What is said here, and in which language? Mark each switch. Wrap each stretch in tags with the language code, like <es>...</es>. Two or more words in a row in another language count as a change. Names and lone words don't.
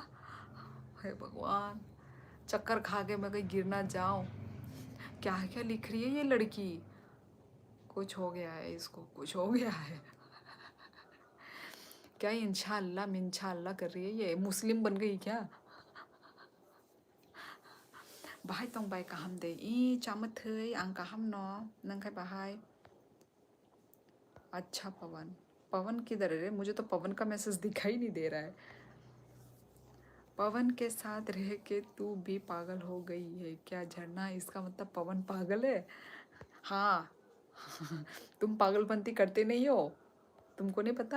<hi>हे भगवान, चक्कर खा के मैं कहीं गिर ना जाऊं। क्या क्या लिख रही है ये लड़की? कुछ हो गया है इसको, कुछ हो गया है। क्या इंशाल्लाह मिंशाल्लाह कर रही है? ये मुस्लिम बन गई क्या?</hi> <trp>बाहाय तंबाय काहाम दे ई चामत थई आं काहाम न नंखाय बाहाय।</trp> <hi>अच्छा पवन, पवन किधर है रे? मुझे तो पवन का मैसेज दिखाई नहीं दे रहा है। पवन के साथ रह के तू भी पागल हो गई है क्या झरना? इसका मतलब पवन पागल है। हाँ। तुम पागलपंती करते नहीं हो, तुमको नहीं पता।</hi>